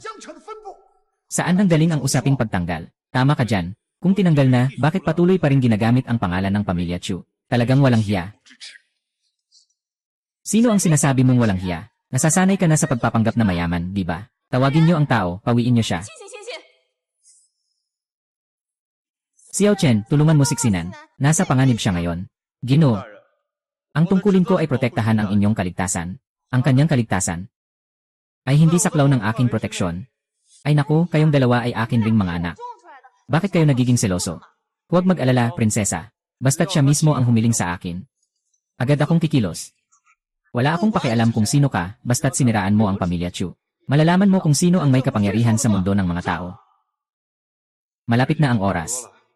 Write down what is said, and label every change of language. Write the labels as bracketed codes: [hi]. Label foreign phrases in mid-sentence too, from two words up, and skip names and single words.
[tl] Saan ang galing ang usaping pagtanggal? Tama ka dyan. Kung tinanggal na, bakit patuloy pa rin ginagamit ang pangalan ng pamilya Chu? Talagang walang hiya. Sino ang sinasabi mong walang hiya? Nasasanay ka na sa pagpapanggap na mayaman, di ba? Tawagin niyo ang tao, pawiin niyo siya. [zh] 谢谢谢谢。 [tl] Xiao Chen, tulungan mo siksinan. Nasa panganib siya ngayon. Ginoo, [zh] 大人， [tl] ang tungkulin ko ay protektahan ang inyong kaligtasan. Ang kanyang kaligtasan ay hindi saklaw ng aking proteksyon. Ay naku, kayong dalawa ay akin ring mga anak. [zh] 撞出来的。 [tl] Bakit kayo nagiging seloso? Huwag mag-alala, prinsesa. Basta't siya mismo ang humiling sa akin. Agad akong kikilos. Wala akong pakialam kung sino ka, basta't siniraan mo ang pamilya Chu. Malalaman mo kung sino ang may kapangyarihan sa mundo ng mga tao. Malapit na ang oras.